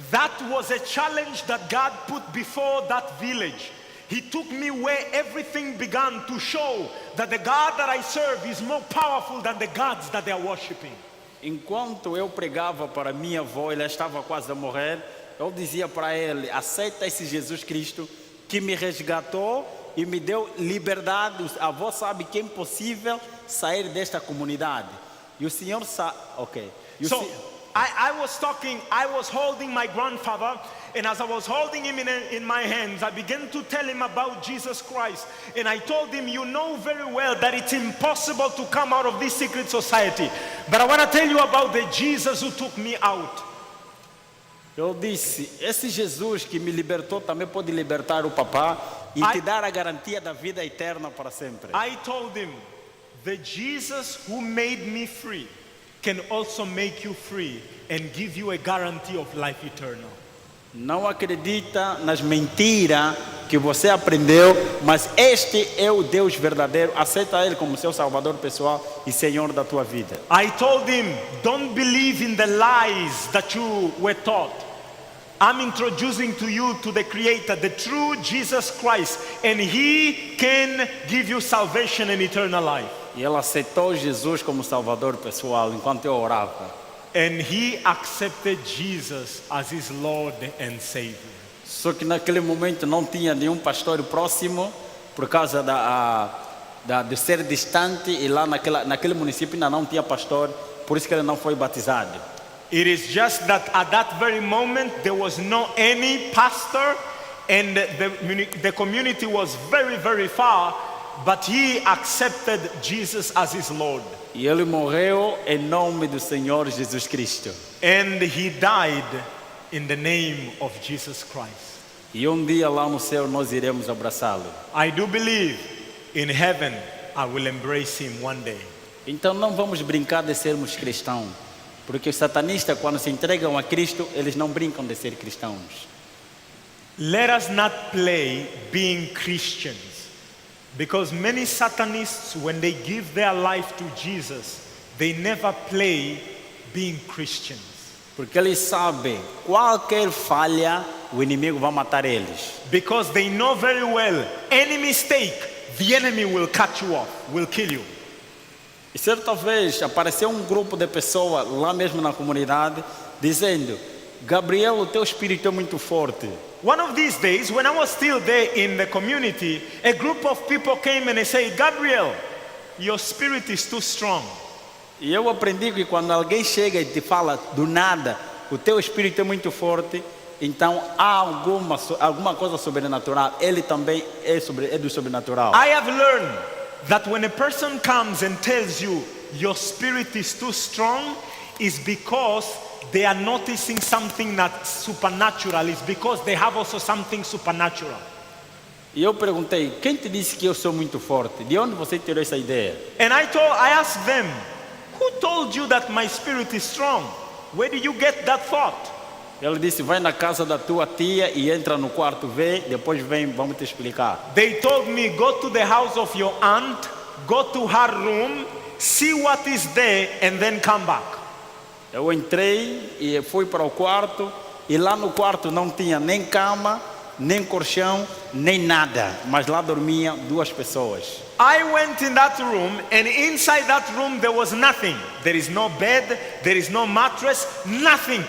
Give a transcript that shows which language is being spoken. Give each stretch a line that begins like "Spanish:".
English: That was a challenge that God put before that village. He took me where everything began to show that the God that I serve is more powerful than the gods that they are worshiping.
Portuguese: Enquanto eu pregava para minha avó, ela estava quase a morrer, eu dizia para ele, aceita esse Jesus Cristo que me resgatou e me deu liberdade. A avó sabe que é impossível sair desta comunidade. E o Senhor sabe, ok.
English: So I was holding my grandfather, and as I was holding him in my hands, I began to tell him about Jesus Christ. And I told him, "You know very well that it's impossible to come out of this secret society. But I want to tell you about the Jesus who took me out."
Portuguese: Eu disse, esse Jesus que me libertou também pode libertar o papá e te dar a garantia da vida eterna para sempre.
English: I told him, "The Jesus who made me free can also make you free and give you a guarantee of life eternal."
Portuguese: Não acredita nas mentiras que você aprendeu, mas este é o Deus verdadeiro. Aceita Ele como seu Salvador pessoal e Senhor da tua vida.
English: I told him, "Don't believe in the lies that you were taught. I'm introducing to you to the Creator, the true Jesus Christ, and He can give you salvation and eternal life."
Portuguese: E ela aceitou Jesus como Salvador pessoal enquanto eu orava.
English: And he accepted Jesus as his Lord and Savior.
Portuguese: Só que naquele momento não tinha nenhum pastor próximo por causa de ser distante e lá naquele município ainda não tinha pastor, por isso que ele não foi batizado.
English: It is just that at that very moment there was no any pastor, and the community was very, very far, but he accepted Jesus as his Lord.
Portuguese: E ele morreu em nome do Senhor Jesus Cristo.
English: And he died in the name of Jesus Christ.
Portuguese: E dia lá no céu nós iremos abraçá-lo.
English: I do believe in heaven I will embrace him one day.
Portuguese: Então não vamos brincar de sermos cristãos, porque os satanistas quando se entregam a Cristo, eles não brincam de ser cristãos.
English: Let us not play being Christians. Because many Satanists, when they give their life to Jesus, they never play being Christians.
Portuguese: Porque eles sabem, qualquer falha, o inimigo vai matar eles.
English: Because they know very well, any mistake, the enemy will cut you off, will kill you.
Portuguese: E certa vez apareceu um grupo de pessoas lá mesmo na comunidade, dizendo: Gabriel, o teu espírito é muito forte.
English: One of these days, when I was still there in the community, a group of people came and they said, Gabriel, your spirit is too strong.
Portuguese: E eu aprendi que quando alguém chega e te fala do nada, o teu espírito é muito forte, então há alguma coisa sobrenatural. Ele também é do sobrenatural.
English: I have learned that when a person comes and tells you your spirit is too strong, is because they are noticing something that's supernatural. It's because they have also something supernatural.
Portuguese: E eu perguntei: quem te disse que eu sou muito forte? De onde você tirou essa ideia?
English: And I asked them, who told you that my spirit is strong? Where did you get that thought?
Portuguese: Ele disse: vai na casa da tua tia e entra no quarto, vê, depois vem, vamos te explicar.
English: They told me, go to the house of your aunt, go to her room, see what is there, and then come back.
Portuguese: Eu entrei e fui para o quarto, e lá no quarto não tinha nem cama, nem colchão, nem nada, mas lá dormiam 2 pessoas.
English: I went in that room, and inside that room there was nothing. There is no bed, there is no mattress, nothing.